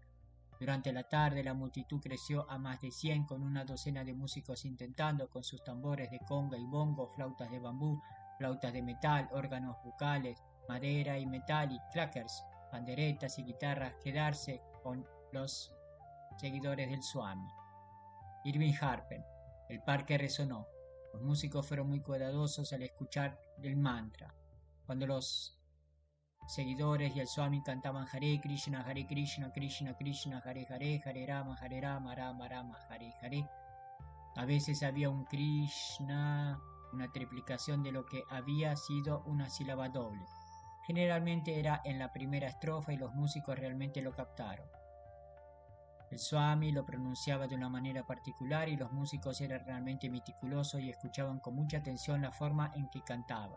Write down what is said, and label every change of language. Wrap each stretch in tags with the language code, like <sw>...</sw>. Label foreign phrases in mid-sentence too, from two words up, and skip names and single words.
<es>Durante la tarde la multitud creció a más de 100, con una docena de músicos intentando con sus tambores de conga y bongo, flautas de bambú, flautas de metal, órganos bucales, madera y metal y clackers, panderetas y guitarras, quedarse con los seguidores del Swami. Irving Harpen. El parque resonó. Los músicos fueron muy cuidadosos al escuchar el mantra. Cuando los seguidores y el Swami cantaban Hare Krishna, Krishna Krishna, Hare Hare, Hare Rama, Rama Rama, Hare Hare. A veces había un Krishna, una triplicación de lo que había sido una sílaba doble. Generalmente era en la primera estrofa y los músicos realmente lo captaron. El Swami lo pronunciaba de una manera particular y los músicos eran realmente meticulosos y escuchaban con mucha atención la forma en que cantaba.</es>